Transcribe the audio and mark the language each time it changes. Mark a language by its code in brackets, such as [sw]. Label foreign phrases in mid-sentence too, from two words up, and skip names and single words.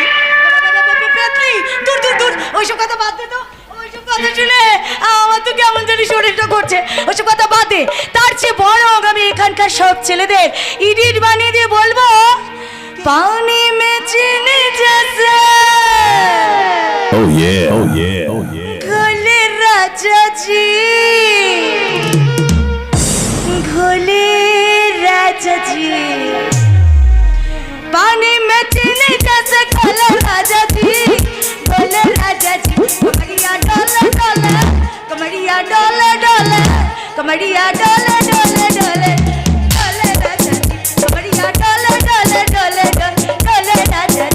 [bn] পেতনি? দূর দূর দূর, ওইসব কথা বাদ দে তো। ওইসব কথা শুনে আমার তো কেমন জানি শরীরটা করছে। ওইসব কথা বাদ দে। তার চেয়ে বরং আমি এখানকার সব ছেলেদের ইডিট বানিয়ে দিয়ে বলবো, [bho] पानी में चीनी जैसे [en] Oh yeah, oh yeah, oh yeah. [bho] घोले राजा जी, घोले राजा जी, पानी में चीनी जैसे घोले राजा जी, घोले राजा जी। कमरिया डोले डोले, कमरिया डोले डोले, कमरिया डोले डोले डोले, डोले राजा जी। कमरिया डोले डोले डोले डोले, डोले राजा जी।